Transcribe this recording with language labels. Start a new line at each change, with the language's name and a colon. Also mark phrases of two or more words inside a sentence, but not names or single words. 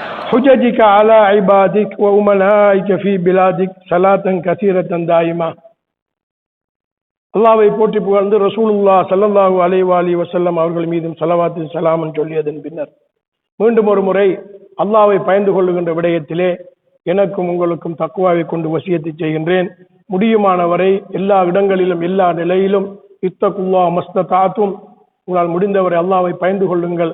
Arabic: حججك على عبادك وأمنائك في بلادك صلاة كثيرة دائمة.
Tamil: அல்லாஹ்வை போற்றி புகழ்ந்து ரசூலுல்லாஹ்
Arabic: صلى الله عليه وسلم
Tamil: அவர்கள் மீதும் ஸலவாத்து ஸலாமும் சொல்லியதன் பின்னர் மீண்டும் ஒரு முறை அல்லாஹ்வை பயந்து கொள்ளுகின்ற விடயத்திலே எனக்கும் உங்களுக்கும் தக்வாவை கொண்டு வசியத்தை செய்கின்றேன். முடியுமானவரை எல்லா இடங்களிலும் எல்லா நிலையிலும்
Arabic: اتقوا الله ما استطعتم,
Tamil: உங்களால் முடிந்தவரை அல்லாஹ்வை பயந்து கொள்ளுங்கள்.